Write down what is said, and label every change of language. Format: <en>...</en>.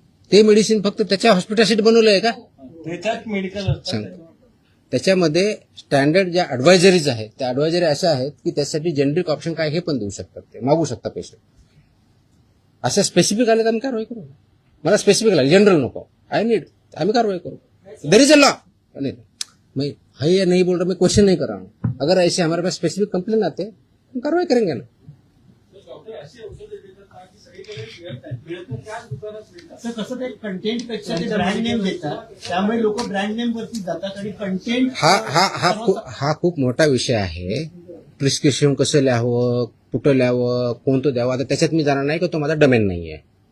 <mr>ते मेडिसिन फक्त त्याच्या हॉस्पिटलसाठी बनवलं आहे का? त्याच्यात मेडिकल सांगतो. त्याच्यामध्ये स्टँडर्ड ज्या ऍडवायझरीज आहेत त्या ऍडवायझरी अशा आहेत की त्यासाठी जेनरिक ऑप्शन काय हे पण देऊ शकतात. ते मागू शकतात पेशंट. असं स्पेसिफिक आले तर आम्ही कारवाई करू. मला स्पेसिफिक लागेल जनरल नको. आम्ही कारवाई करू.</mr> <en>There is a law.</en> <hi>मैं है नहीं बोल रहा, मैं क्वेश्चन नहीं कर रहा हूँ. अगर ऐसे हमारे पास स्पेसिफिक कंप्लेन आते हम कार्रवाई करेंगे ना.</hi> <mr>असं कसं ते कंटेंट पेक्षा ते ब्रँड नेम देतात, त्यामुळे लोक ब्रँड नेम वरती जातात आणि कंटेंट हा खूप मोठा विषय आहे. प्रिस्क्रिप्शन कसं लिहावं, कुठं लिहावं, कोणतं द्यावं, आता त्याच्यात मी जाणार नाही की तो माझा डोमेन नाही आहे.</mr>